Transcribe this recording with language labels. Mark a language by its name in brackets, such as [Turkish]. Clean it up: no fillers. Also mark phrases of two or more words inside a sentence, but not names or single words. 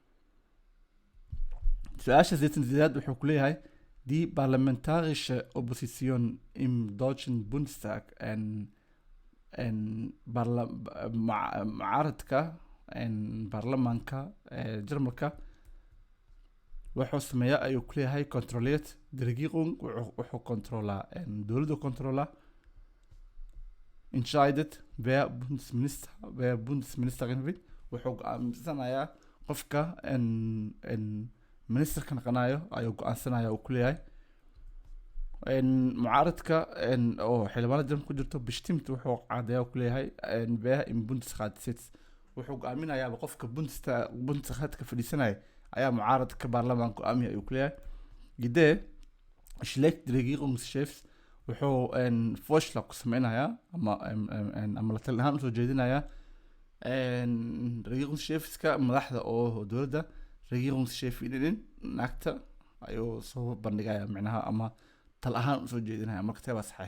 [Somali] su-aasha 88 wuxuu ku leeyahay [German] die parlamentarische Opposition im Deutschen Bundestag [Somali] mucaaradka baarlamaanka Jarmalka wuxuu sameeyaa ayuu ku leeyahay [German] controliert die Regierung [Somali] wuxuu kontrolaa dowladda kontrolaa [German] entscheidet wer Bundesministerin wird [Somali] wuxuu go'aansanayaa qofka ministerka naqanayo ayuu go'aansanaya uu ku leeyahay mucaaradka oo xildhibaanada Jarmalka ku jirto bestimmt wuxuu cadeeyaa ku leeyahay [German] wer im Bundesrat [Somali] sitzt wuxuu go'aaminayaa qofka Bundesratka fadhiisanaya ayaa mucaaradka baarlamaanka go'aamiya ayuu ku leeyahay gidee [German] schlägt die Regierungschefs [Somali] wuxuu vorschlag ku sameynayaa ama la talin ahaan usoo jeedinayaa Regierungschefska madaxda oo dowladda Regierungschefin naagta ayuu soo bandhigaya micnaha ama tal ahaan usoo jeedinaya marka teebaa saxeex.